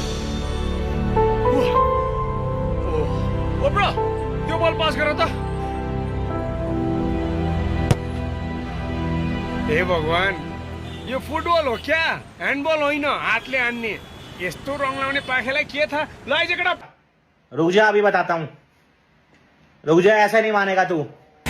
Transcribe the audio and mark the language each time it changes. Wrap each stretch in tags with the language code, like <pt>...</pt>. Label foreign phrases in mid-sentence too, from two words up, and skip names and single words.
<ne>ओ ब्रो, त्यो बल पास गर त। हे भगवान, यो फुटबल हो क्या? ह्यान्डबल होइन, हातले हान्ने। यस्तो रङ लाउने पाखेलाई के था? ल आइज केटा।</ne> <hi>रुक जा, अभी बताता हूँ। रुक जा, ऐसा नहीं मानेगा तू।</hi>